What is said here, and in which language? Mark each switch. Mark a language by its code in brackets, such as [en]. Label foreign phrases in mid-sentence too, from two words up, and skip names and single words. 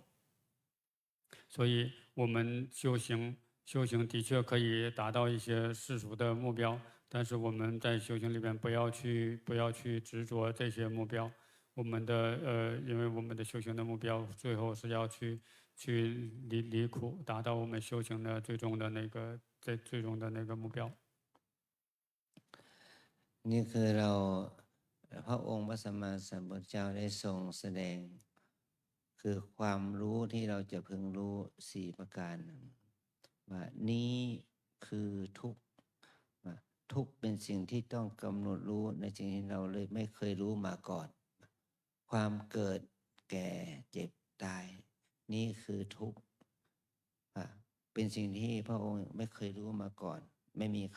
[zh] 所以我们修行的确可以达到一些世俗的目标，但是我们在修行里边不要去执着这些目标。我们的因为我们的修行的目标最后是要去离苦，达到我们修行的最终的那个目标。 [th] นี่คือเราพระองค์พระสัมมาสัมพุทธเจ้าได้ทรงแสดงคือความ รู้ที่เราจะพึงรู้4ประการว่านี้คือทุกข์ทุกข์เป็นสิ่งที่ต้องกำหนดรู้ในสิ่งที่เราเลยไม่เคยรู้มาก่อนความเกิดแก่เจ็บตายนี่คือทุกข์เป็นสิ่งที่พระองค์ไม่เคยรู้มาก่อนไม่มีใคร